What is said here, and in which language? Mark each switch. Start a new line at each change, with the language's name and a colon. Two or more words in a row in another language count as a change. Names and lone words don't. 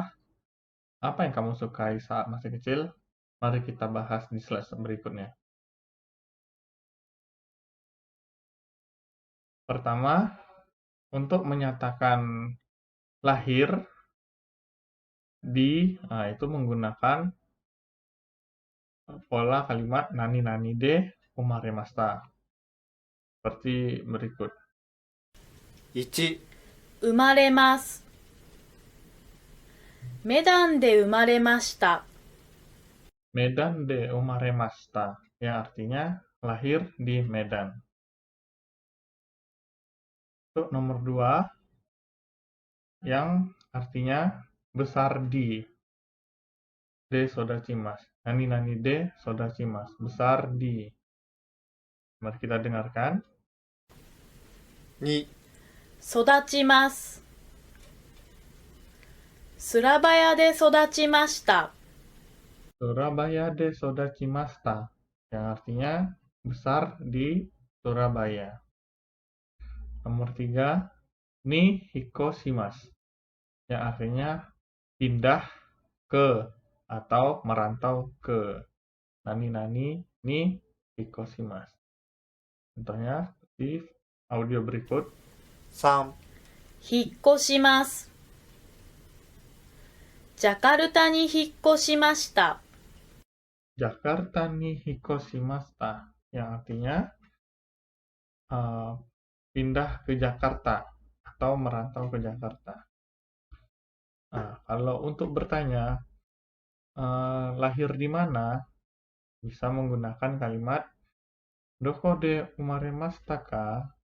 Indonesian: Apa yang kamu sukai saat masih kecil? Mari kita bahas di slide berikutnya. Pertama, untuk menyatakan lahir itu menggunakan pola kalimat
Japanese: 何々で生まれました.
Indonesian: Seperti berikut.
Japanese: 1、生まれます。メダンで生まれました。メダンで生まれました,
Indonesian: yang artinya lahir di Medan. Untuk nomor 2, yang artinya besar di.
Japanese: で育ちます. 何々で育ちます.
Indonesian: Besar di. Mari kita dengarkan.
Japanese: 2、育ちます。スラバヤで育ちました。スラバヤで育ちました,
Indonesian: yang artinya besar di Surabaya. Nomor 3,
Japanese: に引っ越します,
Indonesian: yang artinya pindah ke atau merantau ke.
Japanese: 何々に引っ越します.
Indonesian: Contohnya di audio berikut.
Japanese: 3、引っ越します。ジャカルタに引っ越しました。ジャカルタに引っ越しました,
Indonesian: yang artinya pindah ke Jakarta atau merantau ke Jakarta. Nah, kalau untuk bertanya lahir di mana, bisa menggunakan kalimat
Japanese: どこで生まれましたか.